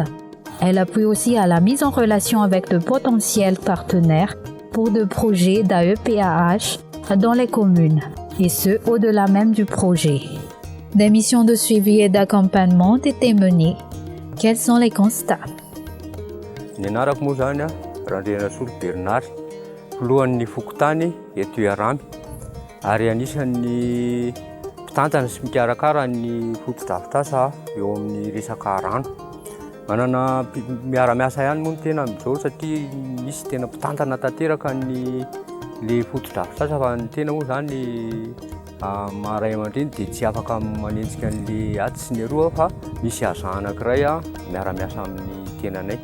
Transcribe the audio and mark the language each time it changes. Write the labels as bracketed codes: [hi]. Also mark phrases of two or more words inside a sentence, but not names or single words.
[fr] Elle appuie aussi à la mise en relation avec de potentiels partenaires pour de projets d'AEPAH dans les communes, et ce, au-delà même du projet. Des missions de suivi et d'accompagnement ont été menées. Quels sont les constats? [mg] Nianarako moa zany Randrianasolo Bernard, mpolohan'ny Fokotany eto Iaramy, ary anisan'ny mpitantana sy mikarakara ny foto-drafitr'asa eo amin'ny resaka rano. Manana miara-miasa ihany moa no tena amin'izao satria misy tena mpitantana tanteraka le foto-drafitr'asa fa ny tena moa zany maharay aman-dreny dia tsy afaka manenjika an'le aty sy ny aroa fa misy aza anankiray miara-miasa amin'ny tenanay.